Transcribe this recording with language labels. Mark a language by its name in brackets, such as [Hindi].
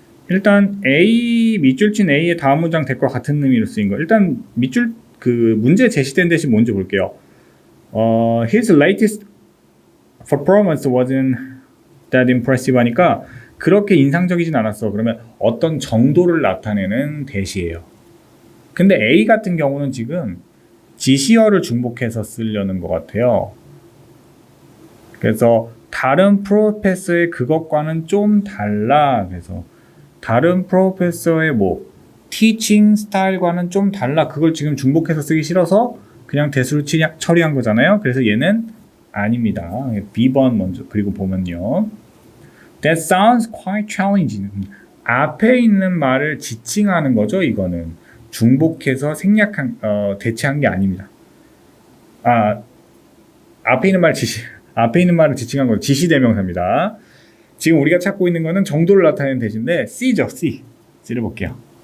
[Korean] 일단 A 밑줄친 A의 다음 문장 대과 같은 의미로 쓰인 거. 일단 밑줄 그 문제 제시된 대신 뭔지 볼게요. [English] His latest performance wasn't that impressive [Korean] 하니까 그렇게 인상적이진 않았어. 그러면 어떤 정도를 나타내는 대시예요. 근데 A 같은 경우는 지금 지시어를 중복해서 쓰려는 것 같아요. 그래서 다른 프로페서의 그것과는 좀 달라. 그래서 다른 프로페서의 뭐 티칭 스타일과는 좀 달라. 그걸 지금 중복해서 쓰기 싫어서 그냥 대수로 처리한 거잖아요. 그래서 얘는 아닙니다. B번 먼저 그리고 보면요. [English] That sounds quite challenging. [Korean] 앞에 있는 말을 지칭하는 거죠. 이거는 중복해서 대체한 게 아닙니다. 앞에 있는 말을 지칭한 건 지시대명사입니다. 지금 우리가 찾고 있는 거는 정도를 나타내는 대신데 C죠. C를 볼게요.